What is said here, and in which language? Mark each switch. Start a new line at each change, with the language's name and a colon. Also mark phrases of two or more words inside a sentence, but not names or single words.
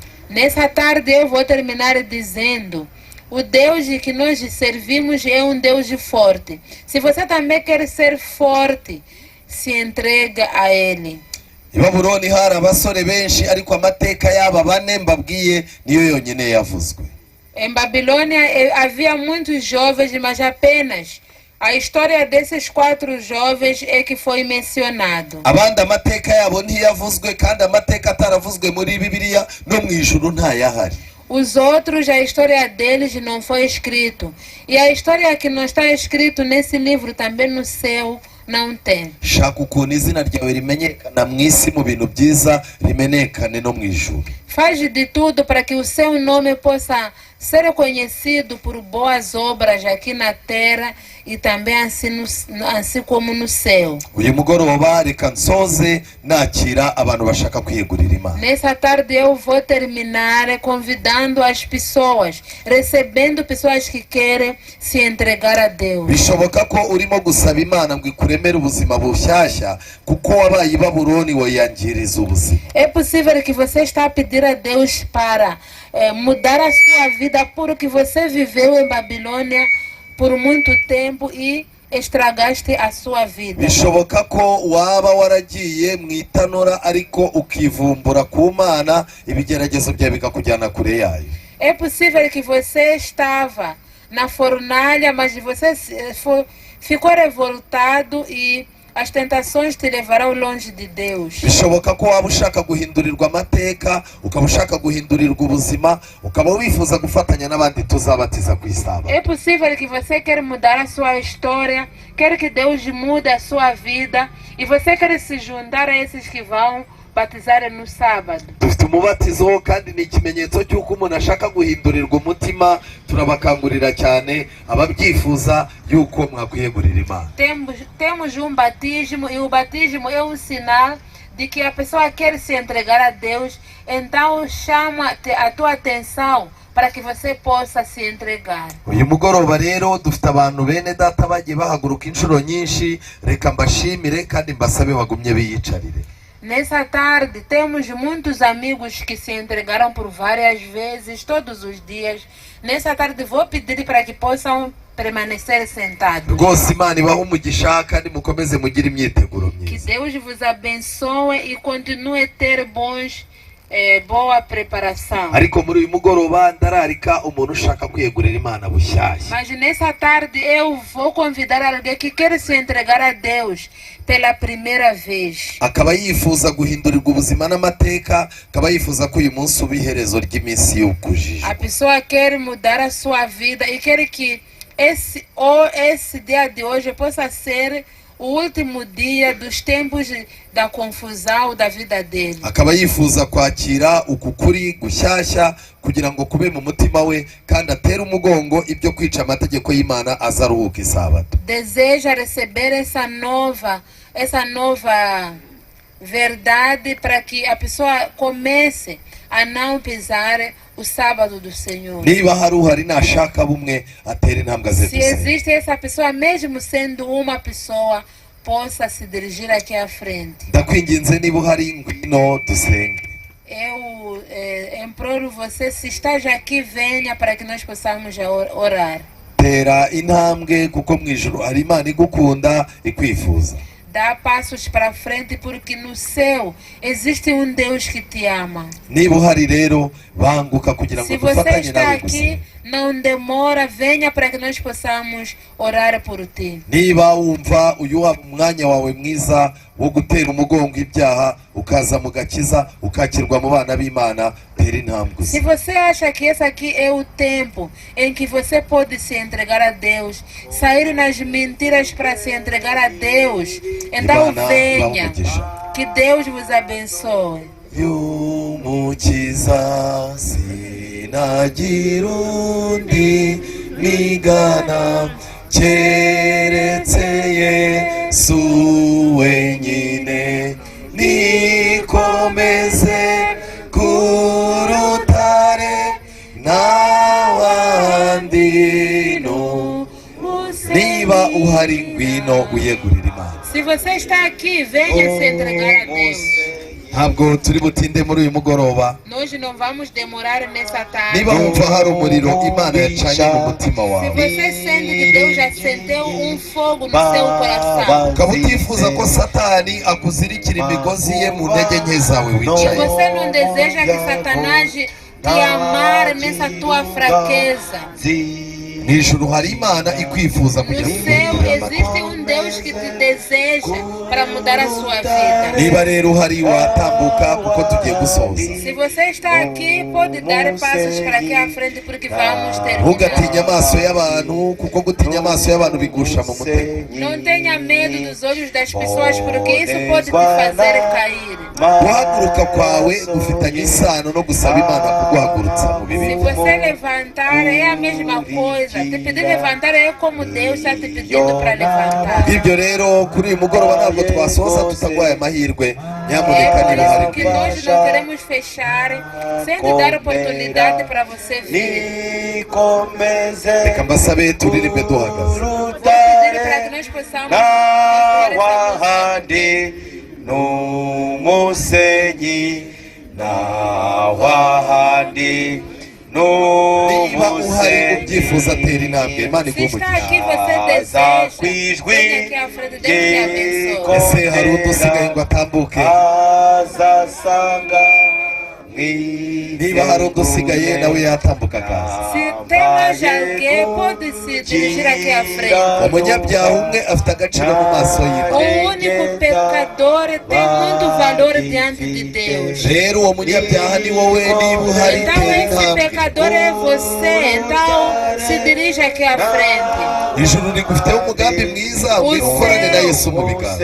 Portuguese: Nessa tarde eu vou terminar dizendo: o Deus que nós servimos é Deus forte. Se você também quer ser forte, se entrega a Ele.
Kinyarwanda: I Babuloni hari abasore benshi ariko amateka y'aba bane mbabwiye niyo yonyine yavuzwe.
Portuguese: Em Babilônia havia muitos jovens, mas apenas a história desses 4 jovens é que foi mencionado.
Kinyarwanda: Abandi amateka yabo ntiyavuzwe, kandi amateka ataravuzwe muri Bibiliya no mu ijuru ntayahari.
Portuguese: Os outros, a história deles não foi escrito. E a história que não está escrito nesse livro também no céu não tem.
Kinyarwanda: Shaka ukuntu izina ryawe rimenyekana mu isi mu bintu byiza rimenyekane no mu ijuru.
Portuguese: Faz de tudo para que o seu nome possa ser reconhecido por boas obras aqui na terra e também assim como no céu.
Kinyarwanda: uyu mugoroba reka nsoze nakira abantu bashaka kwiyegurira imana.
Portuguese: Nessa tarde eu vou terminar convidando as pessoas, recebendo pessoas que querem se entregar a Deus.
Kinyarwanda: Bishoboka ko urimo gusaba imana ngo ikuremere ubuzima bushyashya kuko wabaye i Babuloni wayangiriza ubuzima.
Portuguese: É possível que você está a pedir a Deus para mudar a sua vida porque você viveu em Babilônia por muito tempo e estragaste a sua vida.
Kinyarwanda: Bishoboka ko waba waragiye mu itanura ariko ukivumbura ku Mana, ibigeragezo byawe bikakujyana kure yayo.
Portuguese: É possível que você estava na fornalha, mas você ficou revoltado e as tentações te levarão longe de Deus.
Kinyarwanda: Bishoboka ko waba ushaka guhindurirwa amateka, ukaba ushaka guhindurirwa ubuzima, ukaba wifuza gufatanya n'abandi tuzabatiza ku Isabato.
Portuguese: É possível que você quer mudar a sua história, quer que Deus mude a sua vida e você quer se juntar a esses que vão batizar no sábado.
Kinyarwanda: Dufite umubatizo kandi ni ikimenyetso cy'uko umuntu ashaka guhindurirwa umutima. Turabakangurira cyane ababyifuza yuko mwakwiyegurira Imana.
Portuguese: Temos batismo e o batismo é sinal de que a pessoa quer se entregar a Deus, então chama a tua atenção para que você possa se entregar.
Kinyarwanda: Uyu mugoroba rero dufite abantu bene data bagiye bahaguruka inshuro nyinshi, reka mbashimire kandi mbasabe bagumye biyicarire.
Portuguese: Nessa tarde temos muitos amigos que se entregaram por várias vezes, todos os dias. Nessa tarde vou pedir para que possam permanecer sentados.
Kinyarwanda: Rwose Imana ibahe umugisha kandi mukomeze mugire imyiteguro
Portuguese: Que
Kinyarwanda: myiza.
Portuguese: Deus vos abençoe e continue a ter boa preparação.
Kinyarwanda: Ariko muri uyu mugoroba ndararika umuntu ushaka kwiyegurira Imana bushyashya.
Portuguese: Mas nessa tarde eu vou convidar alguém que quer se entregar a Deus pela primeira vez.
Kinyarwanda: Akaba yifuza guhindurirwa ubuzima n'amateka, akaba yifuza ko uyu munsi uba iherezo ry'iminsi y'ukujijwe.
Portuguese: A pessoa quer mudar a sua vida e quer que esse dia de hoje possa ser o último dia dos tempos da confusão da vida dele.
Kinyarwanda: Akaba yifuza kwakira uku kuri gushyashya kugira ngo kube mu mutima we kandi atere umugongo ibyo kwica amategeko y'Imana azaruhuka Isabato.
Portuguese: Deseja receber essa nova verdade para que a pessoa comece a não pisar o sábado do Senhor.
Kinyarwanda: Niba hari uhari nashaka bumwe atere intambwe ze
Portuguese: Se
Kinyarwanda: dusenge.
Portuguese: existe essa pessoa, mesmo sendo uma pessoa, possa se dirigir aqui à frente.
Kinyarwanda: Ndakwinginze niba uhari ngwino dusenge.
Portuguese: Eu imploro você, se está já aqui, venha para que nós possamos orar.
Kinyarwanda: Tera intambwe kuko mu ijuru hari Imana igukunda ikwifuza.
Portuguese: Dá passos para frente porque no céu existe um Deus que te ama.
Kinyarwanda: Niba uhari rero banguka kugira ngo
Portuguese: Se você
Kinyarwanda: dufatanye
Portuguese: está
Kinyarwanda: nawe
Portuguese: aqui,
Kinyarwanda: gusenga.
Portuguese: não demora, venha para que nós possamos orar por ti.
Kinyarwanda: Niba wumva uyu umwanya wawe mwiza wo gutera umugongo ibyaha ukaza mu gakiza ukakirwa mu bana b'Imana, tera intambwe.
Portuguese: Se você acha que esse aqui é o tempo em que você pode se entregar a Deus, sair nas mentiras para se entregar a Deus, então
Kinyarwanda: Imana
Portuguese: venha.
Kinyarwanda: bamugisha.
Portuguese: Que Deus vos abençoe.
Kinyarwanda: Y'umukiza sinagira undi migana keretse Yesu wenyine, nikomeze ku rutare n'awandi no. Niba uhari ngwino uyegurira Imana.
Portuguese: Se você está aqui, venha se entregar a Deus.
Kinyarwanda: Ntabwo turi butinde muri uyu mugoroba.
Portuguese: Nós não vamos demorar nessa tarde.
Kinyarwanda: Niba wumva hari umuriro Imana yacanye mu mutima
Portuguese: Se
Kinyarwanda: wawe,
Portuguese: você sente que Deus acendeu um fogo no seu coração,
Kinyarwanda: ukaba utifuza ko Satani akuzirikira imigozi ye mu ntege nke zawe
Portuguese: e
Kinyarwanda: wicaye,
Portuguese: você não deseja que Satanás te amar nessa tua fraqueza,
Kinyarwanda: mu ijuru hari Imana ikwifuza
Portuguese: no
Kinyarwanda: kugira ngo
Portuguese: céu existe um Deus que te deseja para mudar a sua vida.
Kinyarwanda: niba rero uhari watambuka kuko tugiye gusoza.
Portuguese: Se você está aqui, pode dar passos para aqui à frente porque vamos
Kinyarwanda: Ntugatinye
Portuguese: terminar.
Kinyarwanda: amaso y'abantu kuko gutinya amaso y'abantu bigusha mu mutego.
Portuguese: Não tenha medo dos olhos das pessoas porque isso pode te fazer cair.
Kinyarwanda: Guhaguruka kwawe gufitanye isano no gusaba Imana kuguhagurutsa mu
Portuguese: Se
Kinyarwanda: bibi.
Portuguese: você levantar, é a mesma coisa. Te pedir levantar é como Deus está te pedindo para levantar.
Kinyarwanda: Ibyo rero kuri uyu mugoroba ntabwo twasoza tutaguhaye amahirwe. Nyamuneka niba
Portuguese: Por
Kinyarwanda: hari
Portuguese: isso que nós não queremos fechar sem te dar oportunidade para você vir.
Kinyarwanda: reka mbasabe turirimbe duhagaze.
Portuguese: Vou pedir para que nós possamos entoar essa música.
Kinyarwanda: Wahandi n'umusenyi na wahandi Niba uhari ubyifuza n'umusenyi atera intambwe Imana
Portuguese: Se está aqui,
Kinyarwanda: iguhe
Portuguese: você deseja. Venha aqui à frente, Deus te abençoe.
Kinyarwanda: ese hari udusigaye ngo atambuke. azasanga Niba hari udusigaye nawe yatambuka akaza.
Portuguese: Se tem mais alguém, pode se dirigir aqui à frente.
Kinyarwanda: Umunyabyaha umwe afite agaciro mu maso y'Imana.
Portuguese: O único pecador tem muito valor diante de Deus.
Kinyarwanda: Rero uwo munyabyaha ni wowe, niba uhari
Portuguese: Então
Kinyarwanda: tera
Portuguese: esse
Kinyarwanda: intambwe.
Portuguese: pecador é você. Então se dirija aqui à frente.
Kinyarwanda: Ijuru rigufiteho umugambi mwiza, ngwino ukorane na Yesu mu biganza.